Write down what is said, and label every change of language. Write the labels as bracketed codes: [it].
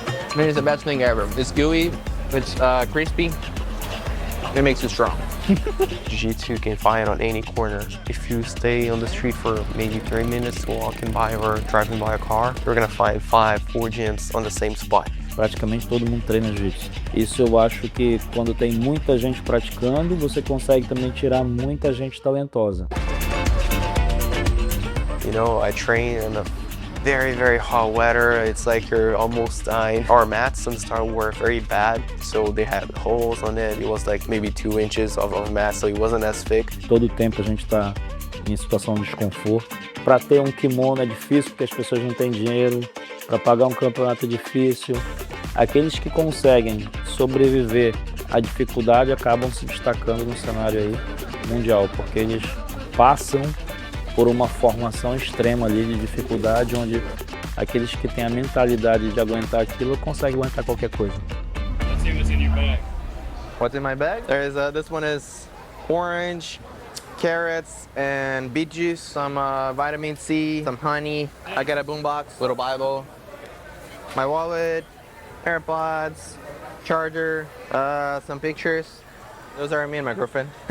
[en] I mean, it's the best thing ever. It's gooey, it's crispy, it makes you strong. Jiu-jitsu you can find on any corner. If you stay on the street for maybe 30 minutes walking by or driving by a car, you're gonna find 4 gyms on the same spot. [pt] Praticamente todo mundo treina jiu-jitsu. Isso eu acho que quando tem muita gente praticando, você consegue também tirar muita gente talentosa. [en] I train in the very, very hot weather. It's like you're almost dying. Our mats on the start were very bad, so they had holes on it. It was like maybe 2 inches of mat, so it wasn't as thick. [pt] Todo tempo a gente está em situação de desconforto. Para ter um kimono é difícil porque as pessoas não têm dinheiro. Para pagar um campeonato é difícil. Aqueles que conseguem sobreviver à dificuldade acabam se destacando no cenário aí mundial, porque eles passam por uma formação extrema ali de dificuldade, onde aqueles que têm a mentalidade de aguentar aquilo conseguem aguentar qualquer coisa. [en] Let's see what's in your bag. What's in my bag? There's this one is orange, carrots, and beet juice, some vitamin C, some honey. I got a boombox, little Bible, my wallet, AirPods, charger, some pictures. Those are me and my girlfriend.